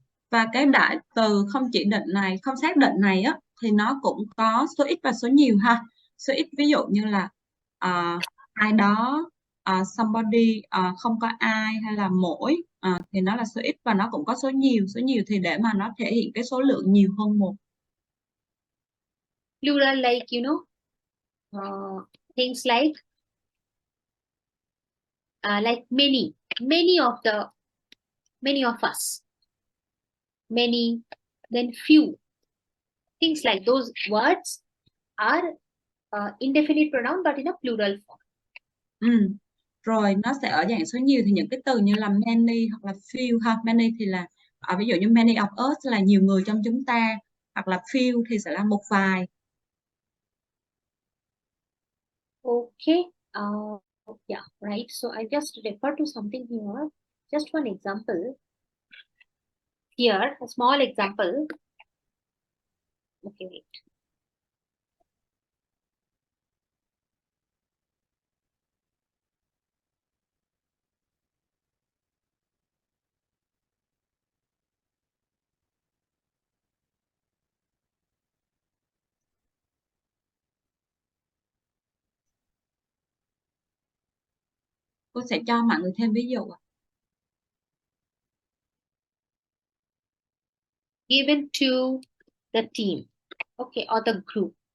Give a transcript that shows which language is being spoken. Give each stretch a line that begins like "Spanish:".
Vietnamese: Và cái đại từ không chỉ định này, không xác định này á, thì nó cũng có số ít và số nhiều ha. Số ít ví dụ như là ai đó, somebody, không có ai, hay là mỗi, thì nó là số ít, và nó cũng có số nhiều thì để mà nó thể hiện cái số lượng nhiều hơn một.
English: Plural, like things like many of us, many, then few, things like those words are indefinite pronoun but in a plural form.
Vietnamese: Rồi nó sẽ ở dạng số nhiều thì những cái từ như là many hoặc là few ha. Many thì là ví dụ như
English: many of us
Vietnamese: là nhiều người trong chúng ta, hoặc là few thì sẽ là một vài.
English: Okay. Yeah, right. So I just refer to something here. Just one example. Here, a small example. Okay, wait.
Vietnamese: Cô sẽ cho mọi người thêm ví dụ.
English: Given to the team, okay, or the group.